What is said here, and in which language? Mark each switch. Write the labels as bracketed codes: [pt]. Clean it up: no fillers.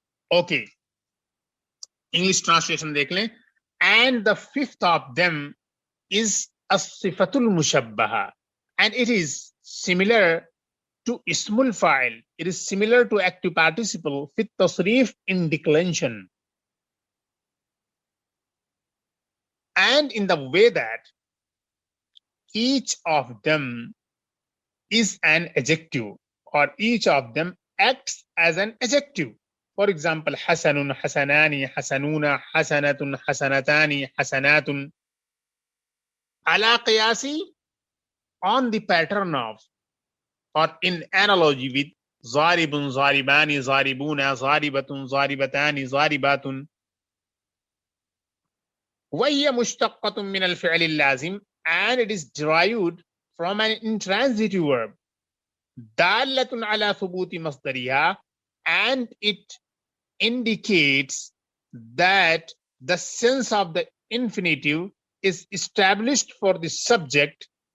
[ur] Okay, English translation دیکھ لیں۔ [en] And the fifth of them is الصفة المشبهة, and it is similar to اسم الفاعل. It is similar to active participle [ar] في التصريف [en] in declension, and in the way that each of them is an adjective, or each of them acts as an adjective. For example, [ar] حسن، حسنان، حسنون، حسنة، حسنتان، حسنات، على قياس [en] on the pattern of, or in analogy with [ar] ضارب، ضاربان، ضاربون، ضاربة، ضاربتان، ضاربات. وهي مشتقة من الفعل اللازم, [en] and it is derived from an intransitive verb [ar] دالة على ثبوت مصدرها, [en] and it indicates that the sense of the infinitive is established for the subject